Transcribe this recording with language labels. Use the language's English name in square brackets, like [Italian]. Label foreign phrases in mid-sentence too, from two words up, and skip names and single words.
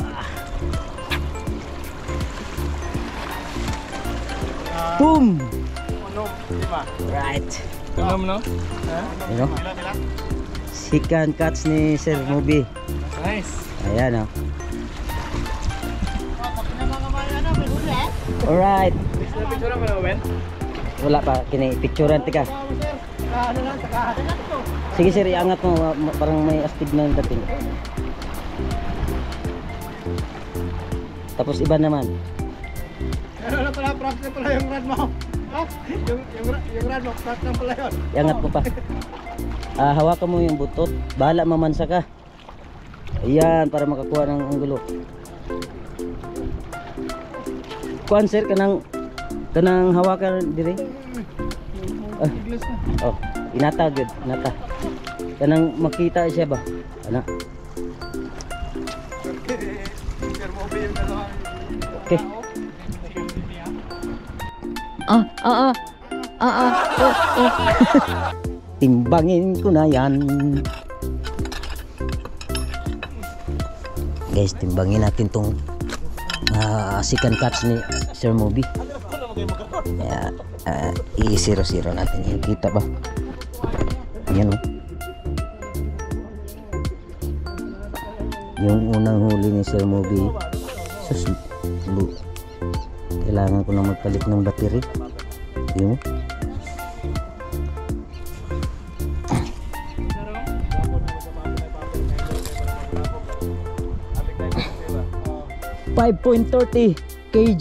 [English] Boom. Right. [Filipino] Alam no? Ano? Second catch ni Sir Movie. Nice. Ayan oh. Alright. Picture mo na, Wen? Wala pa, picturean tika. Sige sir, iangat mo, parang may astig na yung dating. Tapos iba naman. Ano pala, props na pala yung rad mo. Ha? Yung rad mo, props na pala yun. Iangat mo pa. Hawakan mo yung butot. Bahala mamansa ka. Ayan, para makakuha ng anggulo. [Cebuano] kuan sir kanang hawakan diri. Tiglas na. Oh, inata gud, inata. Kanang makita siya ba? Ana. [Filipino] Sir Moby yung dalawa. [English] Okay. Oh. [Filipino] Timbangin ko na yan. Guys, timbangin natin tong second catch ni Sir Moby. Yeah, i-0-0 natin yan. Kita ba? Yan o. Yung unang huli ni Sir Moby. Sus, kailangan ko na magpalit ng battery. Yung $5.30 kg.